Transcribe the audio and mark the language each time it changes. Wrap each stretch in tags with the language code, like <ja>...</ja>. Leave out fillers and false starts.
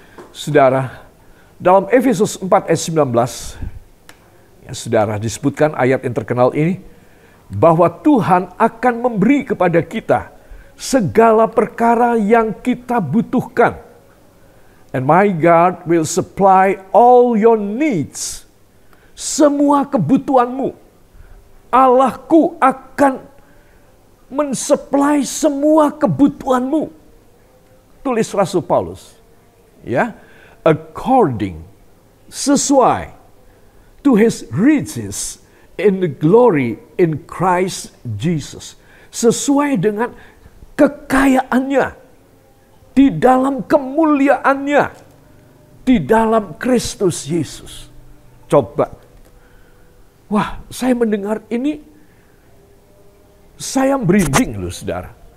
<id>Saudara, dalam Efesus 4 ayat 19, ya, saudara, disebutkan ayat yang terkenal ini, bahwa Tuhan akan memberi kepada kita segala perkara yang kita butuhkan.</id> <en>And my God will supply all your needs.</en> <id>Semua kebutuhanmu. Allahku akan mensuplai semua kebutuhanmu. Tulis Rasul Paulus. Ya,</id> <en>according, sesuai to his riches in the glory in Christ Jesus.</en> <id>Sesuai dengan kekayaannya di dalam kemuliaannya di dalam Kristus Yesus. Coba. Wah, saya mendengar ini, saya merinding loh saudara.</id>